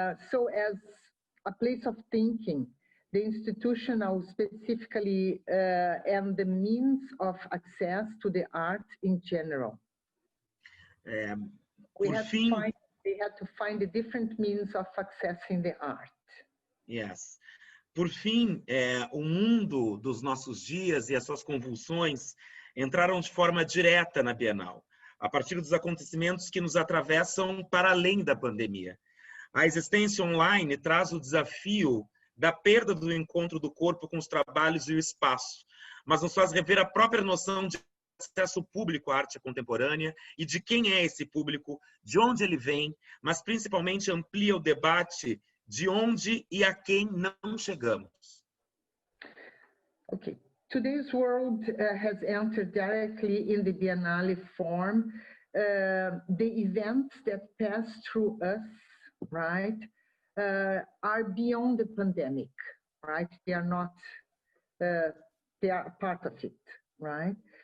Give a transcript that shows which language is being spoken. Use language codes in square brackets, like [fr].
[en] So as a place of thinking, the institutional specifically and the means of access to the art in general. We had to find the different means of accessing the art. Yes. [pt] Por fim, o mundo dos nossos dias e as suas convulsões entraram de forma direta na Bienal, a partir dos acontecimentos que nos atravessam para além da pandemia. A existência online traz o desafio da perda do encontro do corpo com os trabalhos e o espaço, mas nos faz rever a própria noção de acesso público à arte contemporânea e de quem é esse público, de onde ele vem, mas principalmente amplia o debate de onde e a quem não chegamos. [en] Okay. Today's world has entered directly in the Biennale form. The events that pass through us, right, are beyond the pandemic, right? They are not, they are part of it, right?